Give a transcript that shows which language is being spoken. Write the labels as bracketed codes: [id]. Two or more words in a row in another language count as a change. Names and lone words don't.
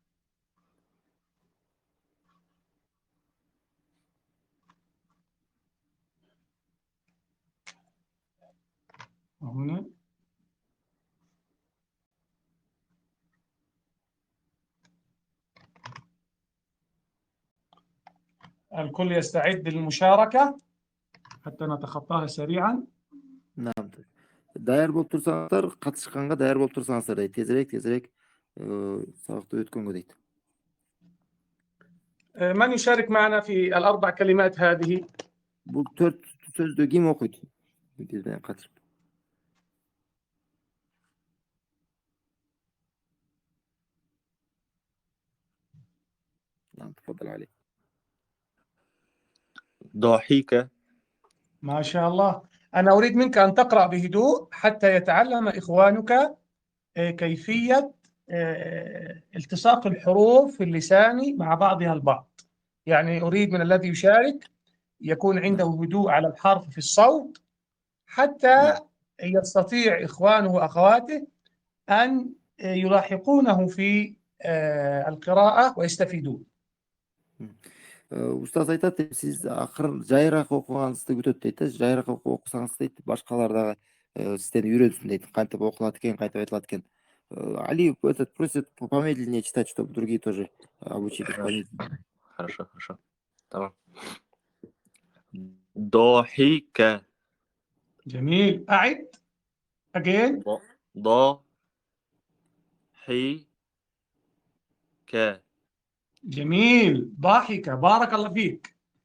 [ar] هنا الكل يستعد للمشاركة حتى نتخطاها سريعا. [ky] نعم. Dayar болуп турсаңыздар, катышканга dayar болуп турсаңыздар дейт. Тезирээк сабакты өткөнгө дейт. [ar] من يشارك معنا في الأربع كلمات هذه؟ [ky] Бул 4 сөздү ким окуйт? Биз менен катышып. [ar] نعم تفضل علي. ضحك. ما شاء الله. أنا أريد منك أن تقرأ بهدوء حتى يتعلم إخوانك كيفية التصاق الحروف في اللسان مع بعضها البعض. يعني أريد من الذي يشارك يكون عنده هدوء على الحرف في الصوت حتى يستطيع إخوانه وأخواته أن يلاحقونه في القراءة ويستفيدون. [ky] Устаз айтат, сиз акыр жайыраак окуганыңызды күтөт дейт. Жайыраак окусаңыз дейт, башкалар дагы сизден үйрөнсүн дейт. Кантип окулат экен, кантип айтылат экен. [ru] Али просит помедленнее читать, чтобы другие тоже обучились помедленнее. Хорошо. [ar] Tamam. ضحك. جميل. أعد. Again. ضحك. جميل. ضاحك. بارك الله فيك.